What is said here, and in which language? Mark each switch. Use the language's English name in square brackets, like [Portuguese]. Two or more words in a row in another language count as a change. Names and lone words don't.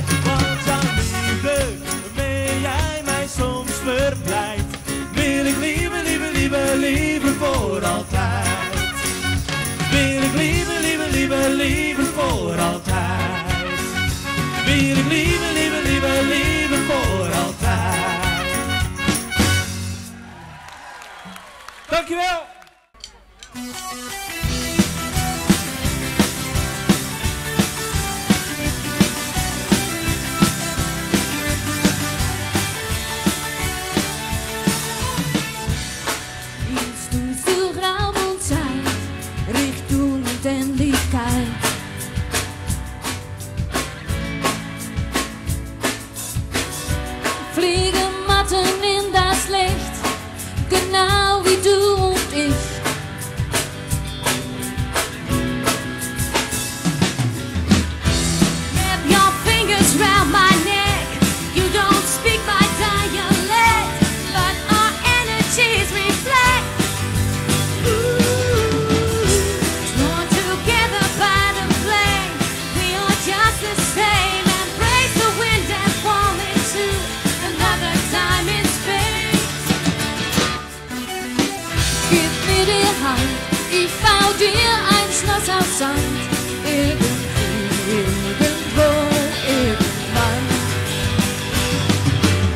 [Dutch] Want jouw liefde, waarmee jij mij soms verblijdt, wil ik liever, liever, liever, liever voor altijd. Wil ik liever, liever, liever, liever voor altijd. Wil ik liever, liever, liever, liever voor altijd. Dankjewel! [German] Willst du für Raum und Zeit, Richtung Unendlichkeit? Fliegen Matten in das Licht, genau wie du und ich. [English] Wrap your fingers round my neck, you don't speak my dialect, but our energies reflect. Torn together by the flame, we are just the same. Embrace the wind and fall into another time in space. [German] Gib mir die Hand, ich bau dir ein Schloss aus Sand. Irgendwie, irgendwo, irgendwann.